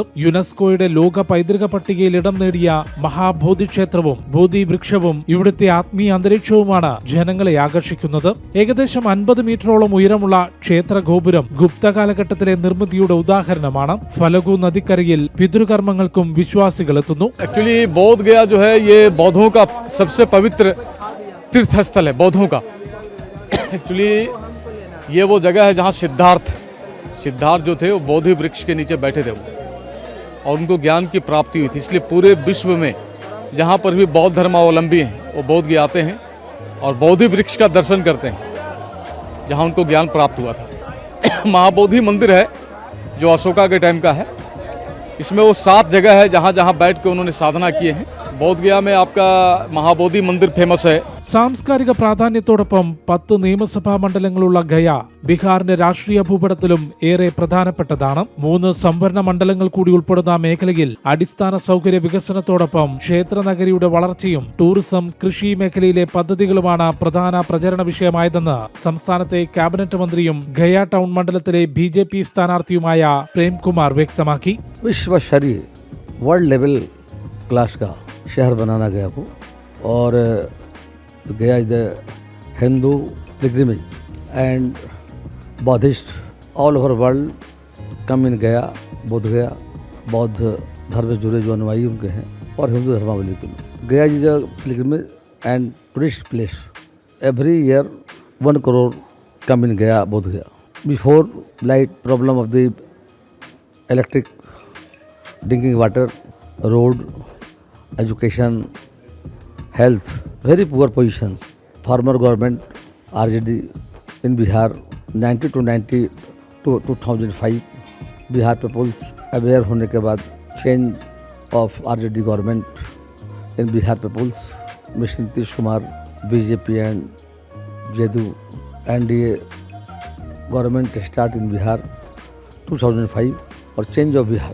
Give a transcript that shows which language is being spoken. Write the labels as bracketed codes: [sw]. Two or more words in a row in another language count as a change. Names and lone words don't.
[ml] യുനെസ്കോയുടെ ലോക പൈതൃക പട്ടികയിൽ ഇടം നേടിയ മഹാബോധി ക്ഷേത്രവും ബോധി വൃക്ഷവും ഇവിടുത്തെ ആത്മീയ അന്തരീക്ഷവുമാണ് ജനങ്ങളെ ആകർഷിക്കുന്നത്. ഏകദേശം 50 മീറ്ററോളം ഉയരമുള്ള ക്ഷേത്ര ഗോപുരം ഗുപ്ത കാലഘട്ടത്തിലെ നിർമ്മിതിയുടെ ഉദാഹരണമാണ്. ഫലഗു നദിക്കരയിൽ പിതൃകർമ്മങ്ങൾക്കും വിശ്വാസികൾ എത്തുന്നു. [hi] एक्चुअली बोध गया जो है ये बौद्धों का सबसे पवित्र तीर्थ स्थल है बौद्धों का। एक्चुअली ये वो जगह है जहाँ सिद्धार्थ जो थे वो बोधि वृक्ष के नीचे बैठे थे और उनको ज्ञान की प्राप्ति हुई थी। इसलिए पूरे विश्व में जहाँ पर भी बौद्ध धर्मावलंबी हैं वो बोध गया आते हैं और बोधि वृक्ष का दर्शन करते हैं जहाँ उनको ज्ञान प्राप्त हुआ था। महाबोधि मंदिर है जो अशोका के टाइम का है। इसमें वो 7 जगह है जहाँ जहाँ बैठ के उन्होंने साधना किए हैं। बोध गया में आपका महाबोधि मंदिर फेमस है. [ml] സാംസ്കാരിക പ്രാധാന്യത്തോടൊപ്പം 10 നിയമസഭാ മണ്ഡലങ്ങളുള്ള ഗയ ബീഹാറിന്റെ രാഷ്ട്രീയ ഭൂപടത്തിലും ഏറെ പ്രധാനപ്പെട്ടതാണ്. 3 സംവരണ മണ്ഡലങ്ങൾ കൂടി ഉൾപ്പെടുന്ന മേഖലയിൽ അടിസ്ഥാന സൗകര്യ വികസനത്തോടൊപ്പം ക്ഷേത്ര നഗരിയുടെ വളർച്ചയും ടൂറിസം, കൃഷി മേഖലയിലെ പദ്ധതികളുമാണ് പ്രധാന പ്രചരണ വിഷയമായതെന്ന് സംസ്ഥാനത്തെ ക്യാബിനറ്റ് മന്ത്രിയും ഗയ ടൗൺ മണ്ഡലത്തിലെ BJP സ്ഥാനാർത്ഥിയുമായ പ്രേംകുമാർ വ്യക്തമാക്കി. [hi] विश्वस्तरीय [en] world level class [hi] का शहर बनाना गया को और गया [en] is the Hindu pilgrimage and Buddhist all over world come in Gaya Bodh Gaya [hi] बौद्ध धर्म से जुड़े जो अनुयायी उनके हैं और हिंदू धर्मावली के [en] Gaya is the pilgrimage and tourist place every year 1 crore come in Gaya Bodh Gaya before light problem of the electric drinking water road education health very poor positions. Former government RJD in Bihar 90 to 2005 Bihar peoples aware [hi] होने के बाद [en] change of RJD government in Bihar peoples Mister Nitish Kumar BJP and JDU NDA government start in Bihar 2005 और change of Bihar.